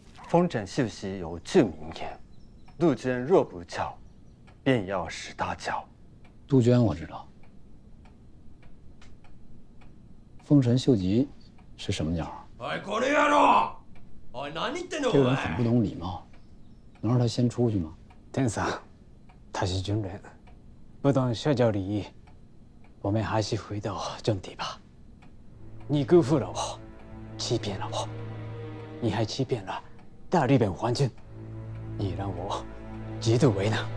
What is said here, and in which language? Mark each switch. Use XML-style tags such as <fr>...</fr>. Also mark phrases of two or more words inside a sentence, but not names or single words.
<zh>丰臣秀吉有句名言：“杜鹃若不叫，便要使它叫。” 杜鹃我知道，丰臣秀吉是什么鸟？哎，</zh> <ja>この野郎！哎，何言ってんの？</ja> <zh>这个人很不懂礼貌，能让他先出去吗？天上，他是军人，不懂社交礼仪。我们还是回到正题吧。你辜负了我，欺骗了我，你还欺骗了大日本皇军，你让我极度为难。</zh>